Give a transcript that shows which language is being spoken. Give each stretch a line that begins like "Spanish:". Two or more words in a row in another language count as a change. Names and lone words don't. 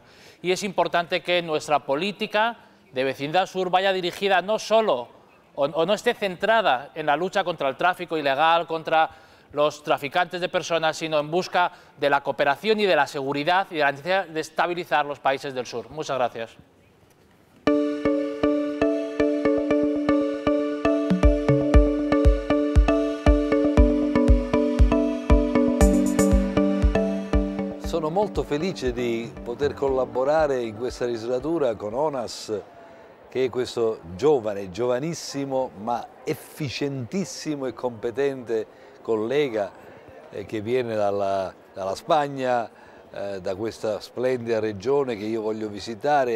Spanish: Y es importante que nuestra política de vecindad sur vaya dirigida no solo o no esté centrada en la lucha contra el tráfico ilegal, contra los traficantes de personas, sino en busca de la cooperación y de la seguridad y de la necesidad de estabilizar los países del sur. Muchas gracias.
Italian: Sono molto felice di poter collaborare in questa legislatura con ONAS, che è questo giovanissimo ma efficientissimo e competente collega che viene dalla Spagna, da questa splendida regione che io voglio visitare.